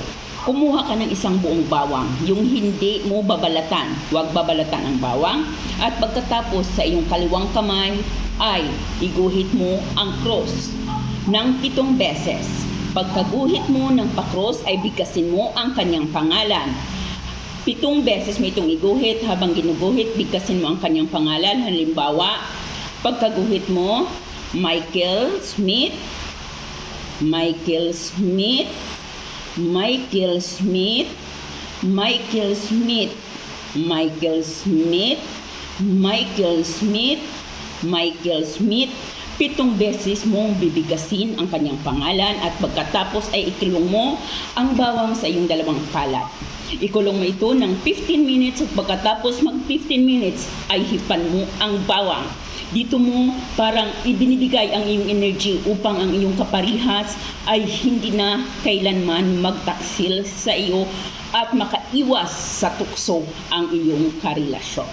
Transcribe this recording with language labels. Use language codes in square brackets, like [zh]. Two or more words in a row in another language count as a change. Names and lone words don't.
[tl] Kumuha ka ng isang buong bawang, yung hindi mo babalatan, huwag babalatan ang bawang, at pagkatapos sa iyong kaliwang kamay ay iguhit mo ang cross ng 7 beses. Pagkaguhit mo ng pakros ay bigkasin mo ang kanyang pangalan. 7 beses mo itong iguhit, habang ginuguhit, bigkasin mo ang kanyang pangalan. Halimbawa, pagkaguhit mo, Michael Smith, Michael Smith, Michael Smith, Michael Smith, Michael Smith, Michael Smith, Michael Smith. 7 beses mong bibigasin ang kanyang pangalan at pagkatapos ay ikulong mo ang bawang sa iyong dalawang palad. Ikulong mo ito ng 15 minutes at pagkatapos mag 15 minutes ay hipan mo ang bawang. Dito mo parang ibinibigay ang iyong energy upang ang iyong kaparihas ay hindi na kailanman magtaksil sa iyo at makaiwas sa tukso ang iyong karelasyon.